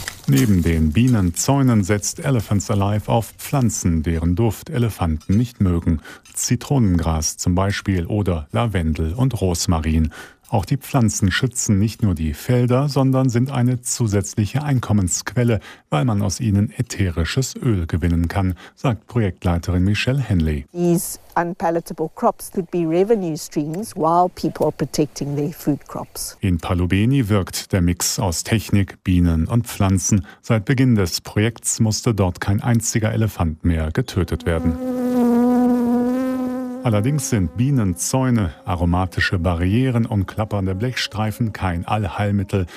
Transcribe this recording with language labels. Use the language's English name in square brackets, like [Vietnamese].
[German] Neben den Bienenzäunen setzt Elephants Alive auf Pflanzen, deren Duft Elefanten nicht mögen. Zitronengras zum Beispiel oder Lavendel und Rosmarin. Auch die Pflanzen schützen nicht nur die Felder, sondern sind eine zusätzliche Einkommensquelle, weil man aus ihnen ätherisches Öl gewinnen kann, sagt Projektleiterin Michelle Henley. [English] These unpalatable crops could be revenue streams while people are protecting their food crops. [German] In Palubeni wirkt der Mix aus Technik, Bienen und Pflanzen. Seit Beginn des Projekts musste dort kein einziger Elefant mehr getötet werden. Allerdings sind Bienenzäune, aromatische Barrieren und klappernde Blechstreifen kein Allheilmittel.